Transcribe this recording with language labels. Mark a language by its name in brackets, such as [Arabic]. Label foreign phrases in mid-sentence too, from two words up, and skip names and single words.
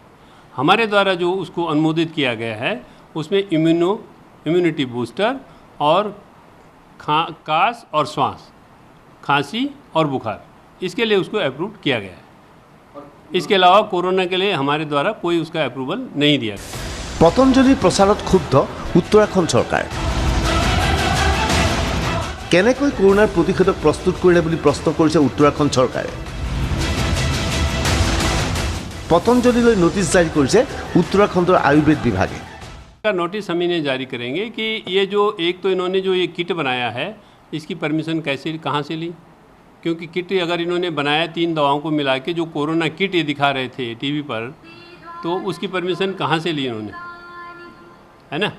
[Hindi] हमारे द्वारा जो उसको अनुमोदित किया गया है उसमें [English] immunity booster [Hindi] और कास और श्वास, खांसी और बुखार, इसके लिए उसको अप्रूव किया गया है। इसके अलावा कोरोना के लिए हमारे द्वारा कोई उसका अप्रूवल नहीं दिया गया। [Assamese] পতঞ্জলিৰ প্ৰচাৰত ক্ষুব্ধ উত্তৰাখণ্ড চৰকাৰ। কেনেকৈ কৰোনাৰ প্ৰতিষেধক প্ৰস্তুত কৰিলে বুলি প্ৰশ্ন কৰিছে উত্তৰাখণ্ড চৰকাৰে। পতঞ্জলিলৈ নটিছ জাৰি কৰিছে উত্তৰাখণ্ডৰ আয়ুৰ্বেদ বিভাগে। [Hindi] का नोटिस हम इन्हें जारी करेंगे कि ये जो एक तो इन्होंने जो ये किट बनाया है इसकी परमिशन कहाँ से ली, क्योंकि किट अगर इन्होंने बनाया 3 दवाओं को मिला के जो कोरोना किट ये दिखा रहे थे टीवी पर, तो उसकी परमिशन कहाँ से ली इन्होंने, है ना।